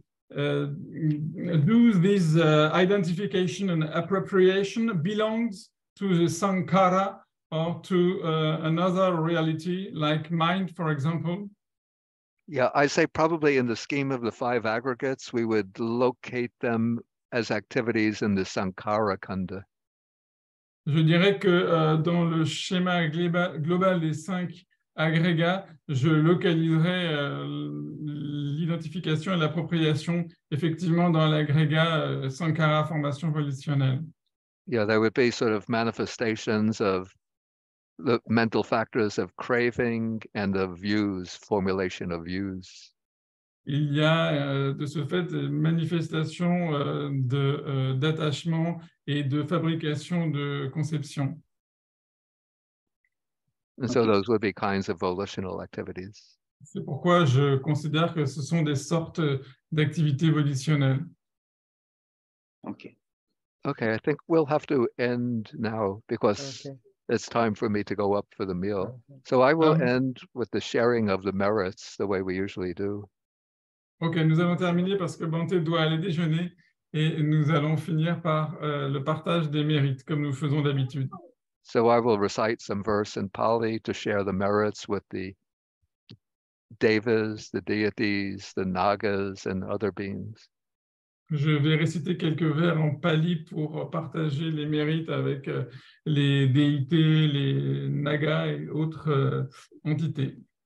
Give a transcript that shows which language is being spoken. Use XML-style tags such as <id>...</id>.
<en>Do this identification and appropriation belongs to the sankhara or to another reality like mind, for example? Yeah, I say probably in the scheme of the five aggregates, we would locate them as activities in the Sankhara Kanda.</en> <fr>Je dirais que dans le schéma global des 5 agrégats, je localiserai l'identification et l'appropriation effectivement dans l'agrégat Sankhara formation volitionelle.</fr> <en>Yeah, there would be sort of manifestations of the mental factors of craving and of views, formulation of views.</en> <fr>Il y a de ce fait des manifestations d'attachement et de fabrication de conception.</fr> <en>And so those would be kinds of volitional activities.</en> <fr>C'est pourquoi je considère que ce sont des sortes d'activités volitionnelles.</fr> <en>Okay. Okay, I think we'll have to end now because it's time for me to go up for the meal. So I will end with the sharing of the merits the way we usually do.</en> <fr>Ok, nous allons terminer parce que Bhante doit aller déjeuner et nous allons finir par le partage des mérites comme nous faisons d'habitude.</fr> <en>So I will recite some verse in Pali to share the merits with the devas, the deities, the nagas, and other beings.</en> <fr>Je vais réciter quelques vers en pali pour partager les mérites avec les déités, les nagas et autres entités.</fr>